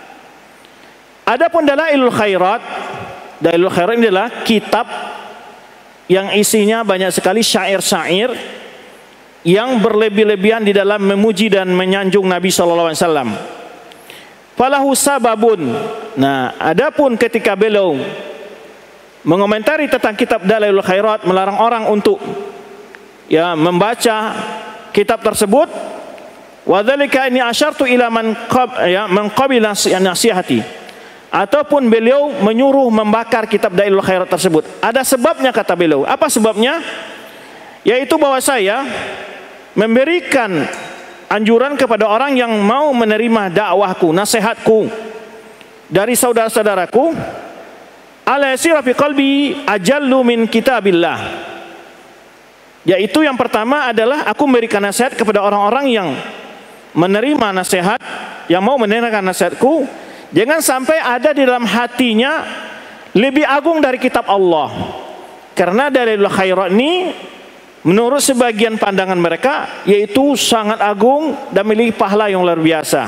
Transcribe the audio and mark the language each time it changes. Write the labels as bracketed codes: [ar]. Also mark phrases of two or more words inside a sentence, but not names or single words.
[id] Adapun Dalailul Khairat, Dalailul Khairat ini adalah kitab yang isinya banyak sekali syair-syair yang berlebih-lebihan di dalam memuji dan menyanjung Nabi SAW. [ar] فله سبب. [id] Nah, adapun ketika beliau mengomentari tentang kitab Dalailul Khairat, melarang orang untuk ya membaca kitab tersebut, [ar] وذلك أني أشرت إلى من قبل نصيحتي, [id] ataupun beliau menyuruh membakar kitab Dalailul Khairat tersebut. Ada sebabnya, kata beliau. Apa sebabnya? Yaitu bahwa saya memberikan anjuran kepada orang yang mau menerima dakwahku, nasihatku dari saudara-saudaraku, [ar] ألا يصير في قلبي أجل من كتاب الله. [id] Yaitu yang pertama adalah aku memberikan nasihat kepada orang-orang yang menerima nasihat, yang mau menerima nasihatku, jangan sampai ada di dalam hatinya lebih agung dari kitab Allah. Karena Dalailul Khairat ini menurut sebagian pandangan mereka yaitu sangat agung dan memiliki pahala yang luar biasa.